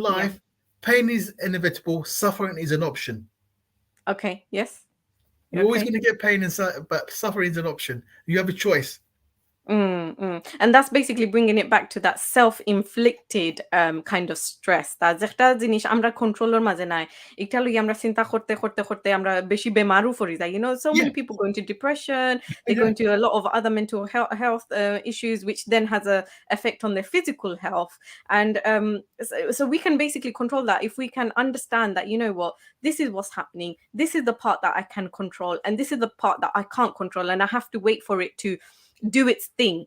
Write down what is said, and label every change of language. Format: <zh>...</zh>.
<en>life, pain is inevitable. Suffering is an option. Okay. Yes. You're always Okay. going to get pain, but suffering is an option. You have a choice. And that's basically bringing it back to that self-inflicted kind of stress.</en> <syl>তা যেটা জিনিস আমরা কন্ট্রোলের মাঝে নাই। এটা লইয়া আমরা চিন্তা করতে আমরা বেশি বেমারও পড়ি যাই।</syl> <en>So Yeah, many people go into depression, they go yeah, into a lot of other mental health issues, which then has a effect on their physical health. And so we can basically control that if we can understand that, you know what, this is what's happening. This is the part that I can control, and this is the part that I can't control, and I have to wait for it to do its thing.</en>